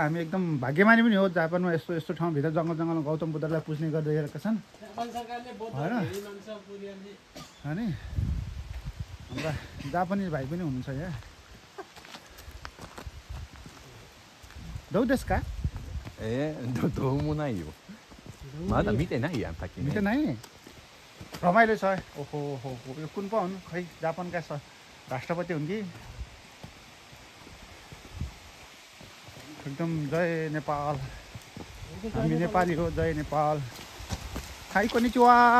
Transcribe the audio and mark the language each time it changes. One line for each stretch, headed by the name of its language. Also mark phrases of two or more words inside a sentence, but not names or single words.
Nepali: हामी एकदम भाग्यमानी पनि हो जापानमा यस्तो यस्तो ठाउँभित्र जङ्गलमा गौतम बुद्धलाई पुज्ने गरिरहेका छन् होइन। अनि हाम्रा जापानिज भाइ पनि हुनुहुन्छ यहाँ। दौ देश का
Japanese: どうもないよ。まだ見てないやん、滝ね。
Nepali: मिठो नै रमाइलो छ। ओहो हो यो कुन पो हुन् खै जापानका राष्ट्रपति हुन् कि एकदम जय नेपाल हामी नेपाली हो जय नेपाल हाई कोनिचिवा